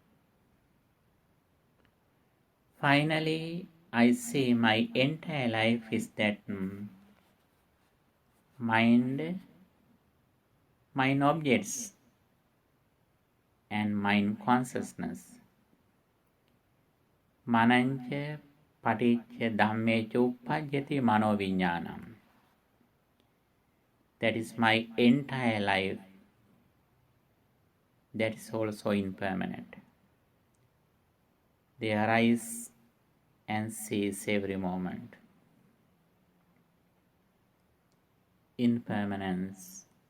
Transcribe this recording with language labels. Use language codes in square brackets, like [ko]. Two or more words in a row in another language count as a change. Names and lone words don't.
[en] Finally, I see my entire life is that mind, mind objects, and mind consciousness. [pi] Manancha paticca dhammecha uppajjati manoviññānam. [en] That is my entire life. That is also impermanent. They arise and cease every moment. Impermanence.